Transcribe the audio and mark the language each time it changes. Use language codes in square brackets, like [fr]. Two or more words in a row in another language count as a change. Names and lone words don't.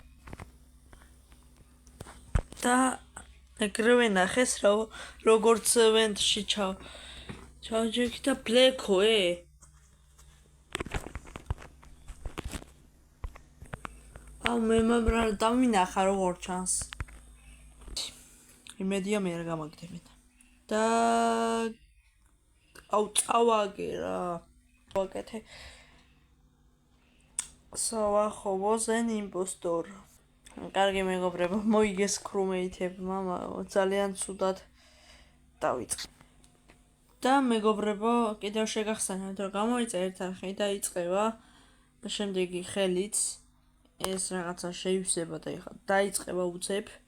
[ka] და ეგრევე ნახეს როგორც ვენტში ჩავჯექი და ბლექო მე დამინახა როგორ ჩანს. იმედია მე არ გამაგდებენ. და წავაგე რა. ვაკეთე. [en] So was an impostor. [ka] კარგი მეგობრებო, მოიგეს crewmate-ებმა, ძალიან ცუდად დავიწყე. და მეგობრებო, კიდევ შეგახსენებთ, რომ გამოიწერეთ არხი და იწყება შემდეგი ხელიც ეს რაღაცა შეივსება და ეხლა დაიწყება უცებ.